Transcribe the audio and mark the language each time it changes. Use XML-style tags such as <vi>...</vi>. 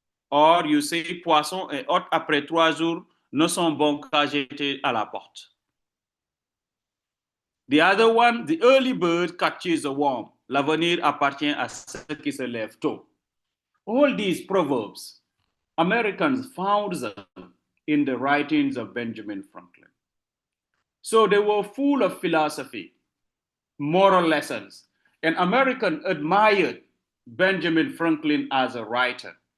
<en>Or you say</en> <fr>poisson et hôte après 3 jours ne sont bons qu'à jeter à la porte.</fr> <en>The other one, the early bird catches a worm.</en> <fr>L'avenir appartient à ceux qui se lèvent tôt.</fr> <en>All these proverbs, Americans found them in the writings of Benjamin Franklin. So they were full of philosophy, moral lessons, and Americans admired Benjamin Franklin as a writer.</en>